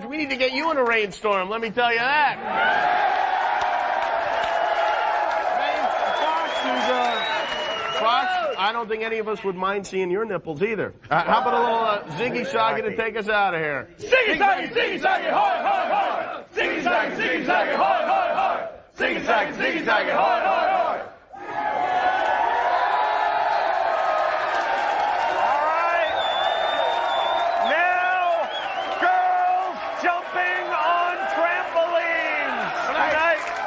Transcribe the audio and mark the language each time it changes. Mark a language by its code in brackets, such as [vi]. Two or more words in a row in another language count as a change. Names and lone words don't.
[en] We need to get you in a rainstorm, let me tell you that. Fox, I don't think any of us would mind seeing your nipples either. How about a little Ziggy Saggy to take us out of here? Ziggy Saggy, Ziggy Saggy, hoy, hoy, hoy! Ziggy Saggy, Ziggy Saggy, hoy, hoy, hoy! Ziggy Saggy, Ziggy Saggy, hoy, hoy, hoy! All right. Now, girls jumping on trampolines tonight.